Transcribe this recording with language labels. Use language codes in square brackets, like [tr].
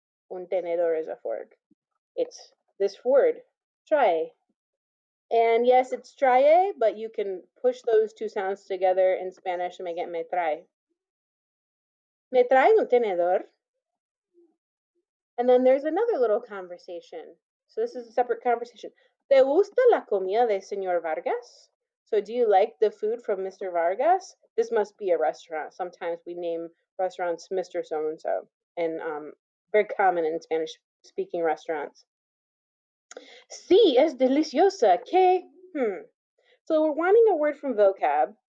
[en] Un tenedor is a fork. It's this word, trae. And yes, it's trae, but you can push those two sounds together in Spanish and make it me trae. [es] Me trae un tenedor. [en] And then there's another little conversation. So this is a separate conversation. [es] ¿Te gusta la comida de señor Vargas? [en] So do you like the food from Mr. Vargas? This must be a restaurant. Sometimes we name restaurants Mr. So-and-so. And very common in Spanish-speaking restaurants. [es] Sí, es deliciosa. ¿Qué? [en] So we're wanting a word from vocab.